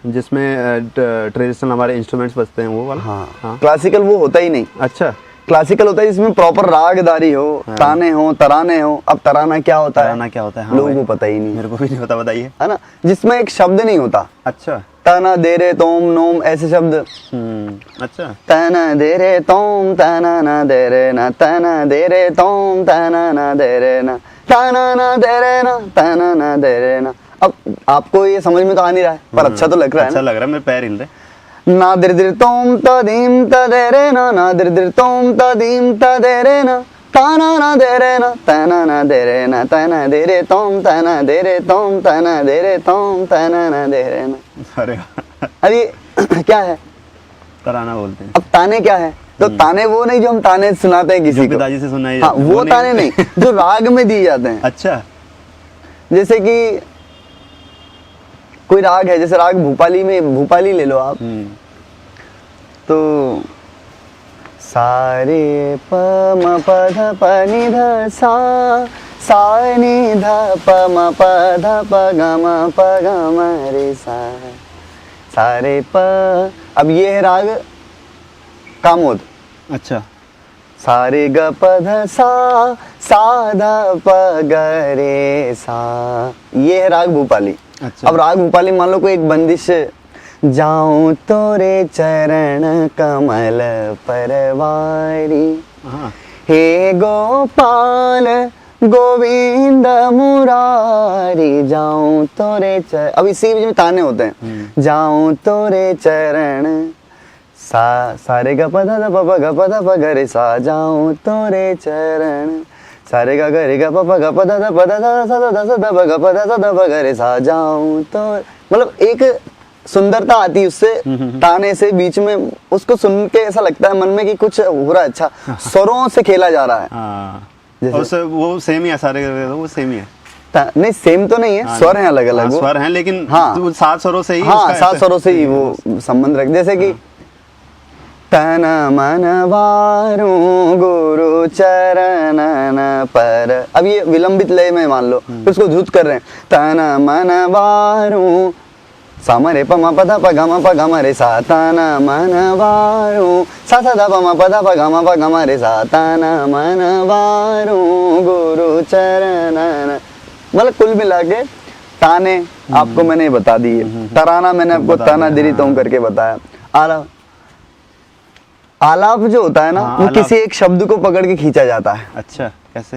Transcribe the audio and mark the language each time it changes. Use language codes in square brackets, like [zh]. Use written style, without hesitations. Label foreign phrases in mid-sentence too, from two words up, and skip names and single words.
[hi] जिसमें ट्रेडिशनल हमारे इंस्ट्रूमेंट्स बजते हैं वो वाला। हाँ, क्लासिकल वो होता ही नहीं। अच्छा, क्लासिकल होता है जिसमें प्रॉपर रागदारी हो, ताने हो, तराने हो। अब तराना क्या होता है? तराना क्या होता है? हाँ लोगों भाई, को पता ही नहीं, मेरे को भी नहीं पता, बताइए। है ना, जिसमें एक शब्द नहीं होता। अच्छा, तना दे रे तोम नोम ऐसे शब्द। अच्छा, तना दे रे तोम तना ना दे रे ना, तना दे रे तोम तना ना दे रे ना, तना ना दे रे ना, तना ना दे रे ना। अब आपको ये समझ में तो आ नहीं रहा है, पर अच्छा तो लग रहा है। अच्छा लग रहा है, मेरे पैर हिल रहे। ना दिर दिर तोम तदीम तदेरे ना, ना दिर दिर तोम तदीम तदेरे ना, ताना ना दे रे ना, तना ना दे रे ना, तना दे रे तोम तना दे रे तोम तना दे रे तोम तना ना दे रे ना। अरे अरे क्या है? तराना बोलते हैं। अब ताने क्या है? तो ताने वो नहीं जो हम ताने सुनाते हैं किसी को, पिताजी से सुनाई। हाँ, वो ताने नहीं जो राग में दिए जाते हैं। अच्छा, जैसे कि कोई राग है, जैसे राग भूपाली में, भूपाली ले लो आप, तो सारे प म प ध प नि ध सा, सा नि ध प म प ध प ग म प ग म रे सा, सारे प। अब ये है राग कामोद। अच्छा, सारे ग प ध सा, सा ध प ग रे सा, ये है राग भूपाली। अच्छा। अब राग भूपाली मान लो कोई एक बंदिश, जाऊं तोरे चरण कमल परवारी, हे गोपाल गोविंद मुरारी, जाऊं तोरे चरण। अब इसी में ताने होते हैं, जाऊं तोरे चरण, सा सारे ग प ध प ग प ध प ग रे सा, जाऊं तोरे चरण, सारे ग ग रे ग प ग प ध प ध स ध ध स ध प ग प ध स ध प ग रे सा, जाऊं तो। मतलब एक सुंदरता आती है उससे, ताने से बीच में, उसको सुन के ऐसा लगता है मन में कि कुछ हो रहा है। अच्छा, स्वरों से खेला जा रहा है। जैसे वो सेम ही है, सारे वो सेम ही है। नहीं, सेम तो नहीं है, स्वर हैं अलग अलग। स्वर हैं, लेकिन हाँ, 7 स्वरों से ही, हाँ 7 स्वरों से ही वो संबंध रख। जैसे कि तन मन वारू गुरु चरणन पर, अब ये विलंबित लय में मान लो, फिर उसको धुत कर रहे हैं, तन मन वारू सा म रे प म प ध प ग म प ग म रे सा, तन मन वारू सा सा ध प म प ध प ग म प ग म रे सा, तन मन वारू गुरु चरणन। मतलब कुल मिला के ताने आपको मैंने बता दिए, तराना मैंने आपको तना दिरी तुम करके बताया। आलाप, आलाप जो होता है ना, वो किसी एक शब्द को पकड़ के खींचा जाता है। अच्छा, कैसे?